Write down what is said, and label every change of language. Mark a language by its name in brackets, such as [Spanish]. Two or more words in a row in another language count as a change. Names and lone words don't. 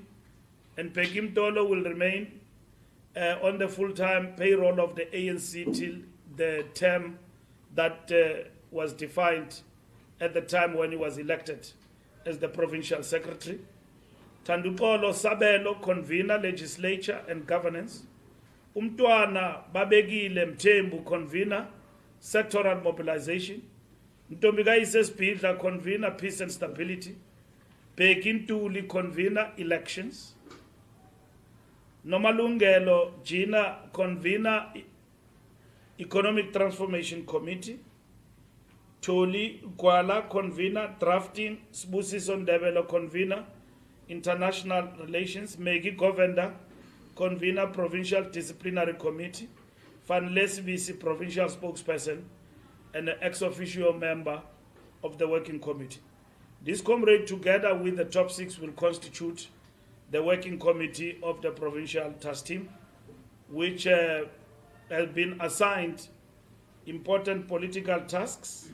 [English] And Begim Tolo will remain on the full-time payroll of the ANC till the term that was defined at the time when he was elected as the provincial secretary. Tandupolo Sabelo, convener legislature and governance. Umtwana Babegile Mtembu, convener sectoral mobilization. Mtombigaise Spidla, convener peace and stability. Pekintuli, convener elections. Nomalungelo Gina, convener economic transformation committee. Toli Gwala, convener drafting. Sbusiso Ndebelo, convener international relations. Megi Govender, convener provincial disciplinary committee. Van Lesbisi, provincial spokesperson and an ex-officio member of the working committee. This comrade, together with the top 6, will constitute the working committee of the provincial task team, which has been assigned important political tasks